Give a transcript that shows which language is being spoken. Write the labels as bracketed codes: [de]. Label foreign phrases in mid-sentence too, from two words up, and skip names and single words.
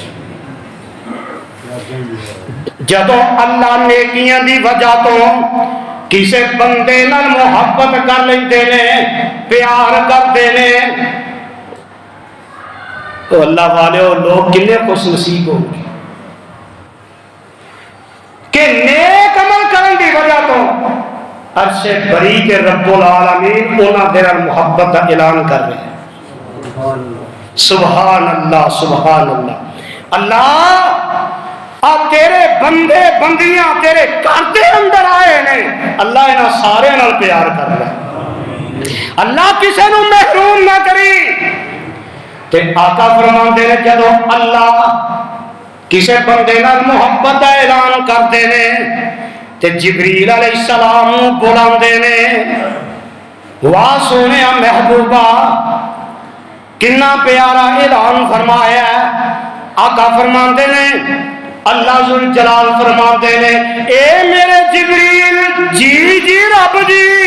[pa] جدوں اللہ نیکیاں دی وجہ تو کسے بندے نال محبت کر لیندے نے پیار کردے نے تو اللہ والے لوگ کنے خوش نصیب ہو کہ نیک عمل کرن دی وجہ تو عرش بری کے [ar] رب العالمین [pa] انہاں دے نال محبت دا اعلان کر رہے ہیں [ar] سبحان اللہ سبحان اللہ [pa] اللہ آپ تیرے بندے بندیاں تیرے گھر دے اندر آئے نے اللہ انہاں سارے نال پیار کر رہا ہے اللہ کسے نو محروم نہ کری تے آقا فرماندے نے جدوں اللہ کسے بندے نال محبت دا اعلان کردے نے تے جبریل [ar] علیہ السلام [pa] بلاندے نے واہ سونیا محبوبہ کنا پیارا اعلان فرمایا ہے آقا فرماندے نے اللہ ذوالجلال فرماندے نے اے میرے جبریل جی جی رب جی